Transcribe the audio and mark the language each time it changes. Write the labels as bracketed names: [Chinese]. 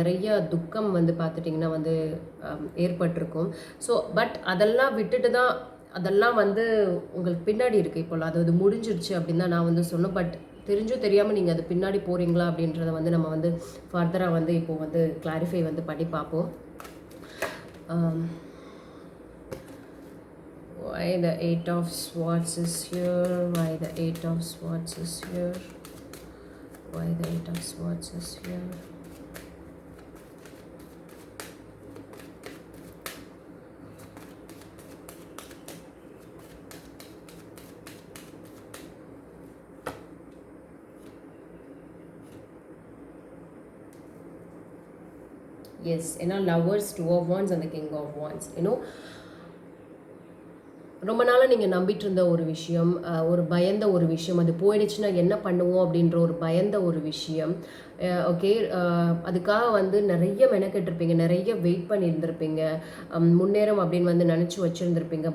[Tamil] நிறைய துக்கம் வந்து பார்த்துட்டிங்கன்னா வந்து ஏற்பட்டிருக்கும். ஸோ பட் அதெல்லாம் விட்டுட்டு தான் அதெல்லாம் வந்து உங்களுக்கு பின்னாடி இருக்குது. இப்போ அது முடிஞ்சிருச்சு அப்படின்னு தான் நான் வந்து சொன்னேன். பட் தெரிஞ்சோ தெரியாமல் நீங்கள் அது பின்னாடி போகிறீங்களா அப்படின்றத வந்து நம்ம வந்து ஃபர்தராக வந்து இப்போது வந்து கிளாரிஃபை வந்து பண்ணி பார்ப்போம். [English] Why the 8 of Swords is here? Why the 8 of Swords is here? Why the 8 of Swords is here? Yes, [Tamil] ஏன்னா [English] Lovers, 2 of Wands and the King of Wands. [Tamil] ரொம்ப நாளாக நீங்கள் நம்பிட்டு இருந்த ஒரு விஷயம், ஒரு பயந்த ஒரு விஷயம், அது போயிடுச்சுன்னா என்ன பண்ணுவோம் அப்படின்ற ஒரு பயந்த ஒரு விஷயம். ஓகே, அதுக்காக வந்து நிறைய மெனக்கெட்டிருப்பீங்க, நிறைய வெயிட் பண்ணியிருந்திருப்பீங்க, முன்னேறம் அப்படின்னு வந்து நினச்சி வச்சுருந்துருப்பீங்க.